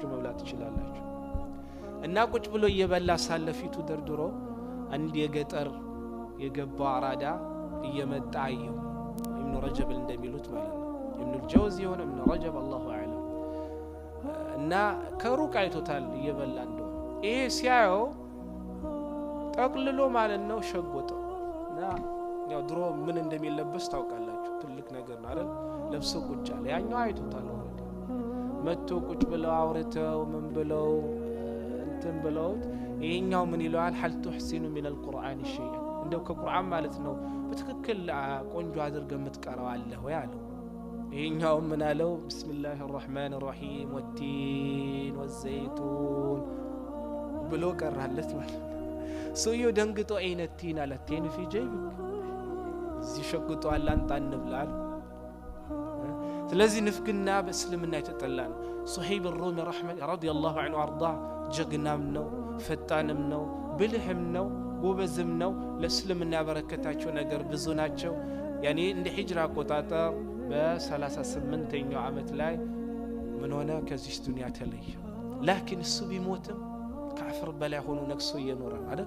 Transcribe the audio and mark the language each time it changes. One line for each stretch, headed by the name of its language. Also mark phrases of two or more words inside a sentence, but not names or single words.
Amharic: መብላት ትችላላችሁ። እና ቁጭ ብሎ እየበላ ሳለ ፊቱ ደርድሮ አንድ የገጠር የገባው አራዳ እየመጣ አየው። ኢብኑ ረጀብ እንደሚሉት ማለት ነው። ኢብኑ الجوزي የሆነ ኢብኑ ረጀብ አላሁ አዕለም። እና ከሩቅ አይቶታል እየበላ እንደው ይሄ ሲያየው ጠቅልሎ ማለት ነው ሸጎጠው። እና ያው ድሮ ምን እንደሚለበስ ታውቃላችሁ፣ ትልቅ ነገር ነው አይደል? ለብሶ ቁጭ አለ። ያኛው አይቶታል ወረደ መጥቶ ቁጭ ብለው አውርተው ምን ብለው እንትን ብለውት ይሄኛው ምን ይለዋል?
Arabic: هل تحسن من القرآن شيئا
Amharic: እንደው ከቁርአን ማለት ነው በትክክል ቆንጆ አድርገህ የምትቀራው አለ ወይ አለው። ይሄኛው ምን አለው?
Arabic: بسم الله الرحمن الرحيم والتين والزيتون
Amharic: ብሎ ቀራለት ማለት ነው። ሰውየው ደንግጦ
Arabic: أين التين
Amharic: አለ።
Arabic: تين في جيبك
Amharic: እዚህ ሸጉጦ አላንጣ እንብላል። ስለዚህ ንፍግና በእስልምና የተጠላ ነው። ሱሀይብ الرومي
Arabic: رضي الله عنه وارضاه
Amharic: ጀግናም ነው፣ ፈጣንም ነው፣ ብልህም ነው፣ ጎበዝም ነው። ለእስልምና ያበረከታቸው ነገር ብዙ ናቸው። ያኔ እንደ ሂጅራ አቆጣጠር በ38ኛው ዓመት ላይ ምን ሆነ? ከዚህ ዱንያ ተለየ። ላኪን እሱ ቢሞትም ከአፍር በላይ ሆኖ ነክሶ እየኖረ አይደል?